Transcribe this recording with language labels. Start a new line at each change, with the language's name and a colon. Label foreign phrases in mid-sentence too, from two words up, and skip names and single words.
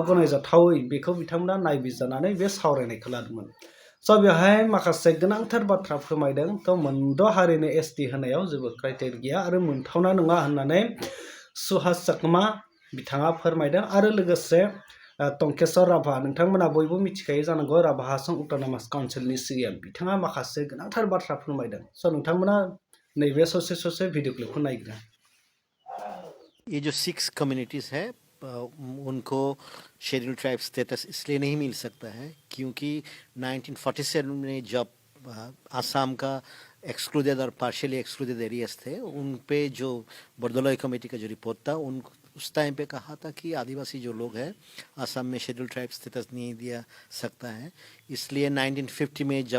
Bodo: गनायजाथावै बेखौ बिथांमोना नायबिजिरनानै बे सावरायनायखौ लादोंमोन स' बेवहाय माखासे गोनांथार बाथ्रा फोरमायदों थ' मोनद' हारिनो एसटि होनायाव जेबो क्राइटेरिया गैया आरो मोनथावना नङा होननानै सुहास चाकमा बिथाङा फोरमायदों आरो लोगोसे टंकेश्वर राभा नोंथांमोना बयबो मिथिखायो जानांगौ राभा आसाम अट'नमास काउन्सिलनि CM बिथाङा माखासे गोनांथार बाथ्रा फोरमायदों स' नोंथांमोना नैबे ससे
English: video clipखौ
Bodo: नायग्रो
Hindi: ये जो 6 कम्युनिटीज़ है उनको
English: scheduled tribe status
Hindi: इसलिए नहीं मिल सकता है क्योंकि 1947 में जब आसाम का एक्सक्लूडेड और
English: partially excluded areas
Hindi: थे उन पे जो बर्दोलोई कमेटी का जो रिपोर्ट था उन उस टाइम पे कहा था कि आदिवासी जो लोग हैं आसाम में
English: scheduled tribe status
Hindi: नहीं दिया सकता है इसलिए 1950 में जब